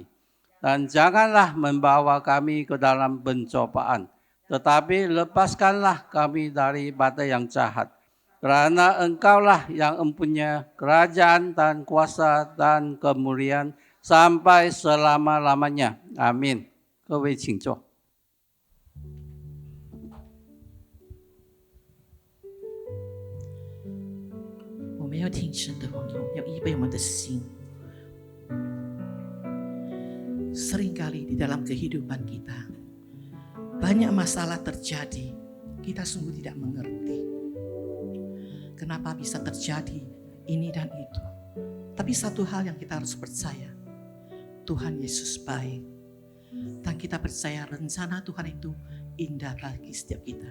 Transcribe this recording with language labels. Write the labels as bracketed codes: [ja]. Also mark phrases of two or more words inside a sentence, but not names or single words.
[id] Dan janganlah membawa kami ke dalam pencobaan, tetapi lepaskanlah kami daripada yang jahat. Karena Engkaulah yang mempunyai kerajaan dan kuasa dan kemuliaan sampai selama-lamanya. Amin. [zh] 各位请坐。我们要听神的话，要预备我们的心。 [id] Seringkali di dalam kehidupan kita banyak masalah terjadi, kita sungguh tidak mengerti kenapa bisa terjadi ini dan itu. Tapi satu hal yang kita harus percaya, Tuhan Yesus baik, dan kita percaya rencana Tuhan itu indah bagi setiap kita.